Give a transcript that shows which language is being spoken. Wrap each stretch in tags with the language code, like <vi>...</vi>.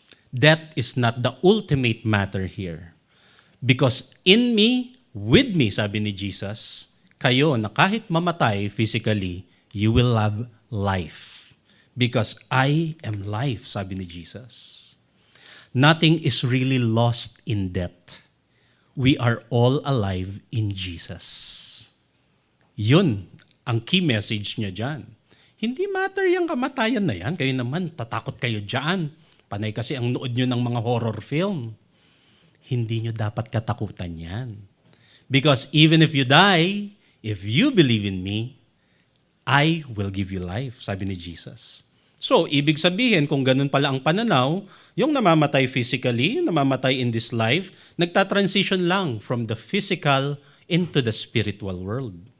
<en>Death is not the ultimate matter here. Because in me, with me,</en> <tl>sabi ni Jesus, kayo na kahit mamatay physically,</tl> <en>you will have life. Because I am life,</en> <tl>sabi ni Jesus.</tl> <en>Nothing is really lost in death. We are all alive in Jesus.</en> <tl>Yun ang key message niya dyan. Hindi matter yung kamatayan na yan. Kayo naman, tatakot kayo dyan. Panay kasi ang nood nyo ng mga horror film. Hindi nyo dapat katakutan yan.</tl> <en>Because even if you die, if you believe in me, I will give you life,</en> <tl>sabi ni Jesus. So, ibig sabihin, kung ganun pala ang pananaw, yung namamatay physically, yung namamatay</tl> <en>in this life,</en> <tl>nagtatransition lang</tl> <en>from the physical into the spiritual world.</en>